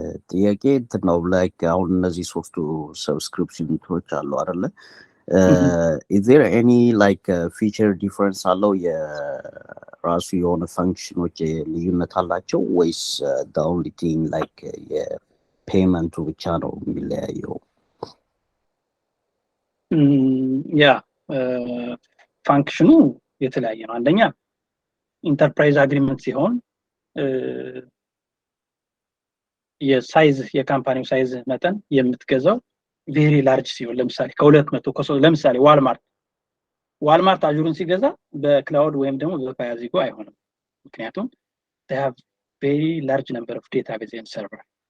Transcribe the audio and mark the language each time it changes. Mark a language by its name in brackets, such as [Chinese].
[Amharic] ጥያቄ እንትን ነው ላይክ አሁን እነዚህ ሶስቱ ሰብስክሪፕሽኖች አሉ አይደለ? [English] is there any like feature difference አለው? [Amharic] የራሱ የሆነ ፈንክሽኖች ልዩነት አላቸው ወይስ [English] the only thing like [Amharic] የፔመንቱ ብቻ ነው የሚለያየው? ያ ፋንክሽኑ የተለያየ ነው። አንደኛ ኢንተርፕራይዝ አግሪመንት ሲሆን የሳይዝ የካምፓኒው ሳይዝ መጠን የምትገዛው ቬሪ ላርጅ ሲሆን ለምሳሌ ከ200 ለምሳሌ ዋልማርት አጁሩን ሲገዛ በክላውድ ወይም ደግሞ በፓያዚጎ አይሆንም። ምክንያቱም [English] they have very large number of database and server